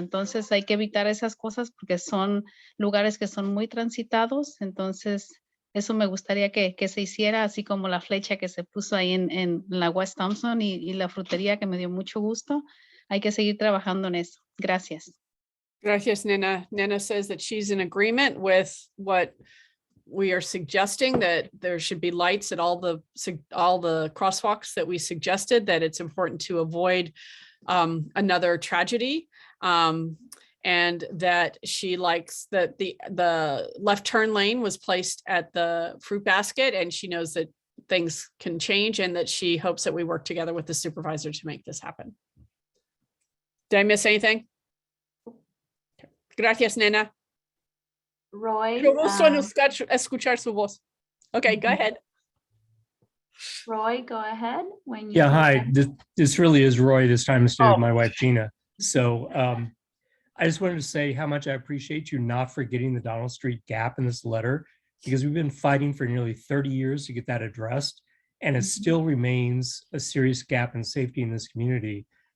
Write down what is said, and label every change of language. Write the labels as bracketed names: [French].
[Spanish] Entonces hay que evitar esas cosas porque son lugares que son muy transitados. Entonces eso me gustaría que se hiciera, así como la flecha que se puso ahí en la West Thompson y la frutería, que me dio mucho gusto. Hay que seguir trabajando en eso. Gracias. Gracias, Nena. [English] Nena says that she's in agreement with what we are suggesting, that there should be lights at all the crosswalks that we suggested, that it's important to avoid another tragedy, and that she likes that the left turn lane was placed at the fruit basket, and she knows that things can change, and that she hopes that we work together with the supervisor to make this happen. Did I miss anything? Gracias, Nena. Roy. [Spanish] Qué gusto escuchar su voz. [English] Okay, go ahead. Roy, go ahead. When you Yeah, hi. This really is Roy this time instead of my wife, Gina. So I just wanted to say how much I appreciate you not forgetting the Donald Street gap in this letter, because we've been fighting for nearly 30 years to get that addressed, and it still remains a serious gap in safety in this community.